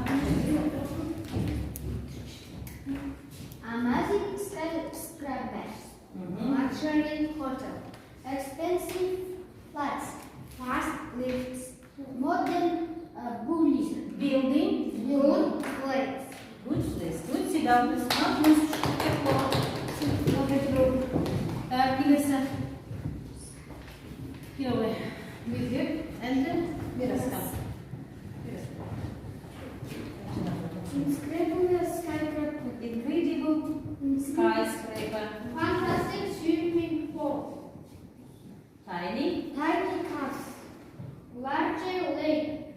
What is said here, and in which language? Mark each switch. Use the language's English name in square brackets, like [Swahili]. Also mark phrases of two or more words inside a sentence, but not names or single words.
[English] Amazing skyscrapers, luxury hotel, expensive flats, fast lifts, modern building, good place. Good place. Good. Sit down. jawab is келесі мектеп әнді мирасқа. Incredible skyscraper. Fantastic swimming pool. Tiny. Tiny cars. Large lake.